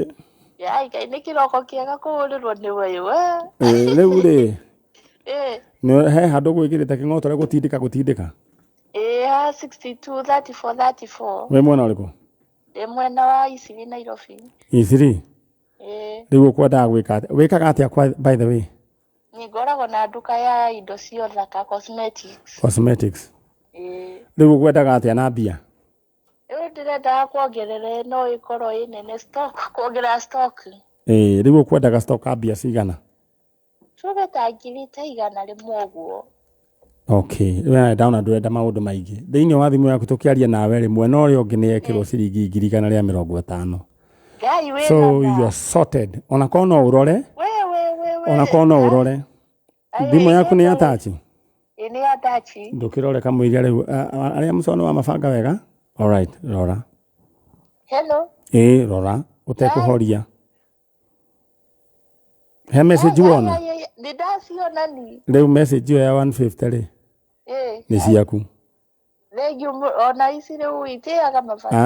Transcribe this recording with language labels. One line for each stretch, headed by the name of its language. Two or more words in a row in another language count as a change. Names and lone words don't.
Kikuyu: Ngai ni kiroko kiega kuhurirwo ni we we. Riu ri. No he handu gwikirite king'otore gutindika. Ha 623434. We mwena uriku? Mwena wa Isiri Nairobi. Isiri? Riu ukwenda wikaga atia
English: by the way?
Kikuyu: Ni ngoragwo na nduka ya indo cia thaka cosmetics. Riu ukwendaga atia na mbia? Ndirenda kuongerera no ikorwo inene stock, kuongerera stock. Riu ukwendaga stock mbia cigana? Tuge ta ngiri ta igana rimwe uguo. Okay, we ndona ndurenda maundu maingi. Thiini wa thimu yaku tukiaria nawe rimwe no ri ungi ni ekirwo ciringi 150. Ngai we.
English: So you are sorted.
Kikuyu: Ona kono urore? We. Ona kono urore? Thimu yaku ni atachi? Ni atachi. Ndukirore kamwiria riu aria mucono wa mabanga wega?
English: All right,
Kikuyu: rora.
English: Hello.
Kikuyu: Rora, utekuhoria. He message wona? Ndidasiona ni. Riu message ya 150 ri? Ni ciaku. Regi ona Isiri uitiaga mabanga.